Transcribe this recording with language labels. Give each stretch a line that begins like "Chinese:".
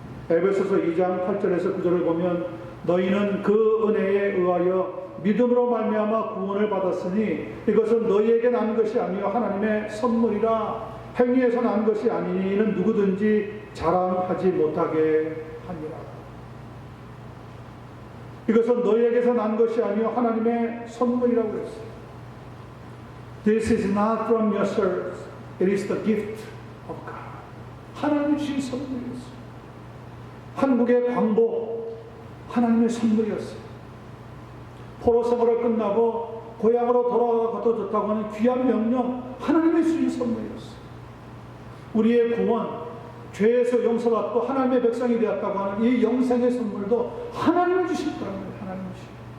Korean: 에베소서 2장 8절에서 9절을 보면 너희는 그 은혜에 의하여 믿음으로 말미암아 구원을 받았으니 이것은 너희에게 난 것이 아니요 하나님의 선물이라. 행위에서 난 것이 아니니 이는 누구든지 자랑하지 못하게 하니라. 이것은 너희에게서 난 것이 아니요 하나님의 선물이라고 했어요.
English: This is not from yourselves, it is the gift of God.
Korean: 하나님이 주신 선물이었어요. 한국의 광복, 하나님의 선물이었어요. 포로 생활을 끝나고 고향으로 돌아가도 좋다고 하는 귀한 명령, 하나님의 주신 선물이었어요. 우리의 구원, 죄에서 용서받고 하나님의 백성이 되었다고 하는 이 영생의 선물도 하나님을 주신 거라는 거예요. 하나님을 주신.